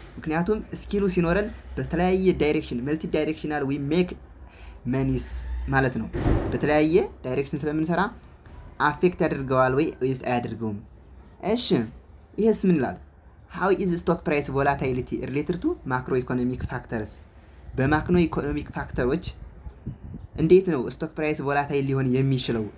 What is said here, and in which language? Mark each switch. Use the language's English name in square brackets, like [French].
[Amharic] ምክንያቱም ስኪሉ ሲኖረን በተለያየ ዳይሬክሽን መልቲ ዳይሬክሽናል ወይ ሜክ መኒስ ማለት ነው። በተለያየ ዳይሬክሽን ስለምንሰራ አፌክት ያደርገዋል ወይስ አያደርገውም? እሺ ይሄስ ምን ይላል? [English] how is stock price volatility related to macroeconomic factors? [Amharic] በማክሮ ኢኮኖሚክ ፋክተሮች እንዴት ነው ስቶክ ፕራይስ ቮላታይል ሊሆን የሚችለው?